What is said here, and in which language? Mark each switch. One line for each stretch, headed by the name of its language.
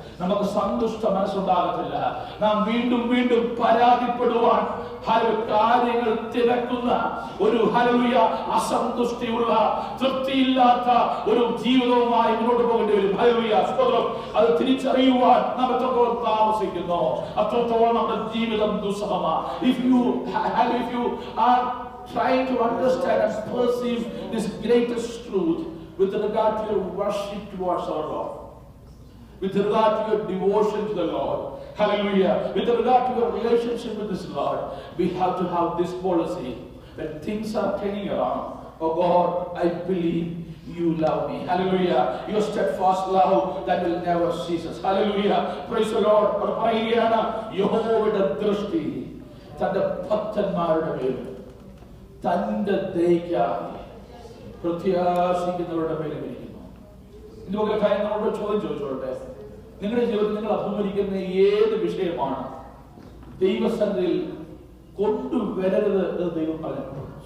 Malayalam: നമുക്ക് സന്തുഷ്ട മനസ്സുണ്ടാകത്തില്ല. നാം വീണ്ടും വീണ്ടും പരാതിപ്പെടുവാൻ കാര്യങ്ങൾ തിരക്കുന്ന ഒരു ഹല്ലേലൂയ അസന്തുഷ്ടിയുള്ള, തൃപ്തിയില്ലാത്ത ഒരു ജീവിതവുമായി മുന്നോട്ട് പോകേണ്ടി വരും. ഹല്ലേലൂയ, സ്തോത്രം. അത് തിരിച്ചറിയുവാൻ നാം എത്രത്തോളം താമസിക്കുന്നു അത്രത്തോളം നമ്മുടെ ജീവിതം ദുസ്സഹമാണ്.
English: If you are trying to understand and perceive this greatest truth with regard to your worship towards our Lord, with regard to your devotion to the Lord, hallelujah, with regard to your relationship with this Lord, we have to have this policy. When things are turning around, oh God, I believe you love me. Hallelujah. Your steadfast love that will never cease us. Hallelujah. Praise the Lord.
Malayalam: പറയുകയാണ്, യഹോവയുടെ ദൃഷ്ടി തന്റെ ഭക്തന്മാരുടെ മേൽ തന്റെ ദയയ്ക്കായി പ്രത്യാശിക്കുന്നവരുടെ മേലും ഇരിക്കുന്നു. ഇതുപോലെ കാര്യം നമ്മളോട് ചോദിച്ചോട്ടെ, നിങ്ങളുടെ ജീവിതത്തിൽ നിങ്ങൾ അഭിമുഖീകരിക്കുന്ന ഏത് വിഷയമാണ് ദൈവസന്നിധിയിൽ കൊണ്ടുവരരുത് എന്ന് ദൈവം പറഞ്ഞിട്ടുണ്ട്?